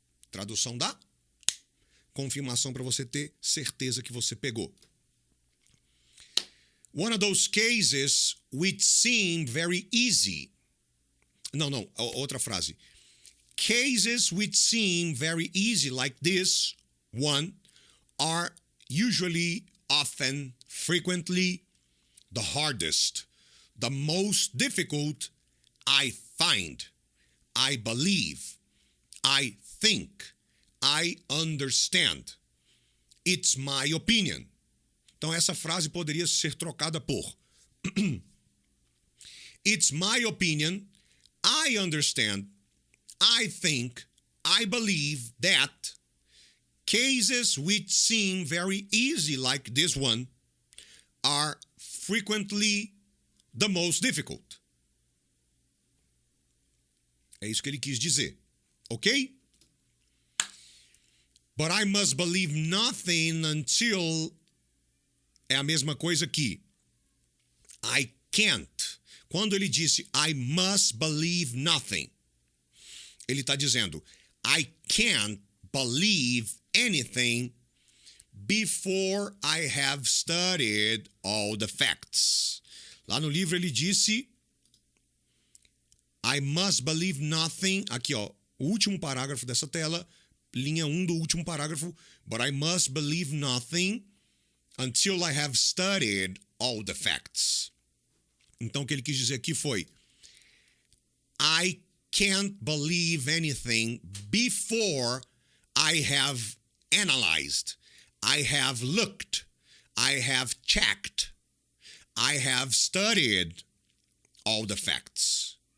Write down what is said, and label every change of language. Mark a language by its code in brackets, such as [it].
[pt] Tradução da confirmação para você ter certeza que você pegou. [en] One of those cases which seem very easy. [pt] Não, outra frase. [en] Cases which seem very easy, like this one, are usually, often, frequently the hardest, the most difficult I find, I believe, I think, I understand. It's my opinion. [pt] Então, essa frase poderia ser trocada por [en] It's my opinion, I understand, I think, I believe that cases which seem very easy, like this one, are frequently the most difficult. [pt] É isso que ele quis dizer, ok? [en] But I must believe nothing until... [pt] É a mesma coisa que [en] I can't. [pt] Quando ele disse [en] I must believe nothing, [pt] ele está dizendo [en] I can't believe anything before I have studied all the facts. [pt] Lá no livro ele disse [en] I must believe nothing. [pt] Aqui, ó, o último parágrafo dessa tela, linha 1 do último parágrafo. [en] But I must believe nothing until I have studied all the facts. [pt] Então, o que ele quis dizer aqui foi [en] I can't believe anything before I have analyzed, I have looked, I have checked, I have studied all the facts.